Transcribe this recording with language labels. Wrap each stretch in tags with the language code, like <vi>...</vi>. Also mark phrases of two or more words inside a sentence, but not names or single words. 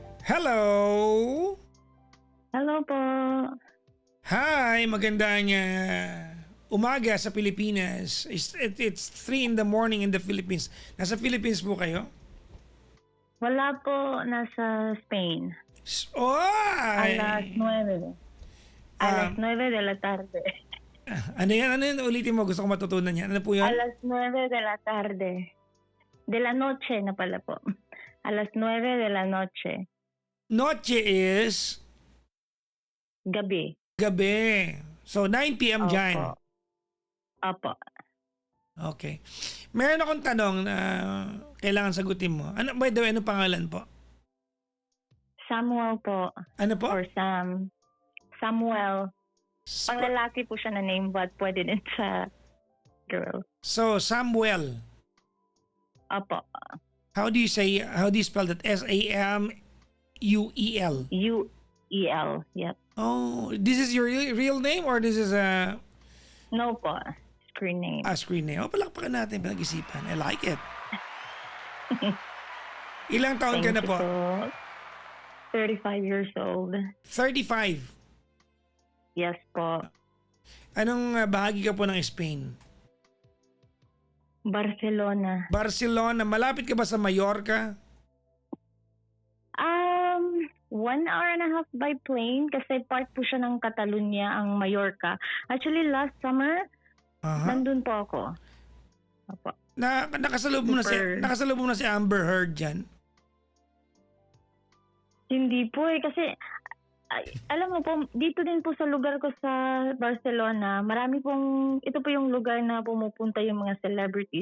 <en>Hello!</en> <tl>Hello po.</tl> <en>Hi!</en> <tl>Magandang umaga sa Pilipinas.</tl> <en>It's 3 in the morning in the Philippines.</en> <tl>Nasa Philippines po kayo? Wala po, nasa Spain. Oy!</tl> <es>Alas 9. Alas 9 de la tarde.</es> <tl>Ano yan? Ano yan? Ulitin mo. Gusto ko matutunan yan. Ano po yan?</tl> <es>Alas 9 de la tarde. De la noche</es> <tl>na pala po.</tl> <es>Alas 9 de la noche.</es> <en>Noche is</en> <tl>Gabi. gabi. So, 9 p.m. dyan. Opo.</tl> <en>Okay.</en> <tl>Meron akong tanong na kailangan sagutin mo. Ano,</tl> <en>by the way,</en> <tl>ano pangalan po? Samuel po. Ano po? Or Sam. Samuel. Panglalaki po siya na name but pwede din sa girl.</tl> <en>So, Samuel.</en> <tl>Opo.</tl> <en>How do you spell that? S-A-M-U-E-L. U-E-L. Yep. Oh, this is your real name or this is a No po. Screen name. screen name?</en> <tl>Oh, palakpakan natin, pinag-isipan.</tl> <en>I like it.</en> <tl>Ilang taon ka na po?</tl> <en>35 years old. 35. Yes po.</en> <tl>Anong bahagi ka po ng Spain? Barcelona. Barcelona. Malapit ka ba sa Mallorca?</tl> <en>1 hour and a half by plane</en> <tl>kasi part po siya ng Catalonia, ang Mallorca.</tl> <en>Actually, last summer,</en> <tl>nandun po ako. Opo. Nakasalubong mo na si Amber Heard dyan? Hindi po kasi alam mo po, dito din po sa lugar ko sa Barcelona, marami pong, ito po yung lugar na pumupunta yung mga celebrities.</tl>